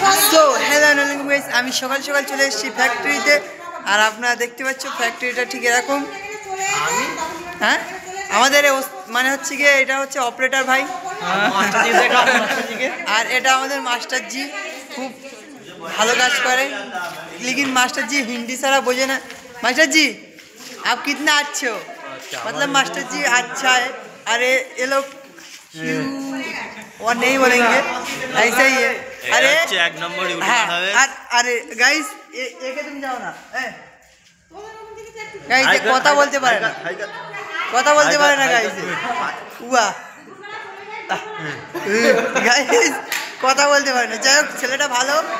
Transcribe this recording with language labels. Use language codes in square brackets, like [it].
[bn] So hello guys, আমি সকাল সকাল চলে এসেছি ফ্যাক্টরিতে। আর আপনারা দেখতে পাচ্ছ ফ্যাক্টরিটা ঠিক এরকম। হ্যাঁ, আমাদের মানে হচ্ছে গিয়ে এটা হচ্ছে অপারেটর ভাই, আর এটা আমাদের मास्टर जी খুব ভালো কাজ করে। [hi] लेकिन मास्टर जी हिंदी सारा बोझे ना। मास्टर जी आप कितना अच्छे हो, मतलब मास्टर जी अच्छा है। अरे ये लोग और नहीं बोलेंगे, ऐसा ही है। अरे एक नंबर हाँ, अरे गाइस एके तुम जाओ ना गाइस, [bn] কথা বলতে পারে না, কথা বলতে পারে না গাইস। উয়া গাইস কথা বলতে পারে না। যাই হোক, ছেলেটা ভালো।